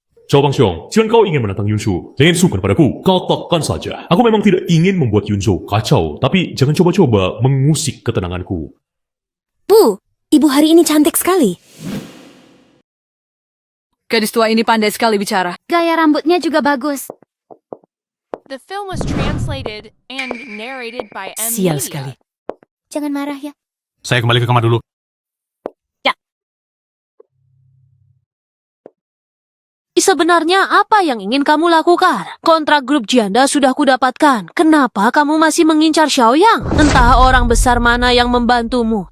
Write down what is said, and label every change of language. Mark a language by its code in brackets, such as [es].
[id] Zhao Fangxiong, jika kau ingin menantang Yunshu, jangan sungkan padaku, katakan saja. Aku memang tidak ingin membuat Yunshu kacau, tapi jangan coba-coba mengusik ketenanganku. Bu, ibu hari ini cantik sekali. Gadis tua ini pandai sekali bicara. Gaya rambutnya juga bagus. [en] The film was translated and narrated by M. [id] Sial sekali. Jangan marah ya. Saya kembali ke kamar dulu. Ya. Sebenarnya apa yang ingin kamu lakukan? Kontrak grup Jianda sudah kudapatkan. Kenapa kamu masih mengincar Xiaoyang? Entah orang besar mana yang membantumu.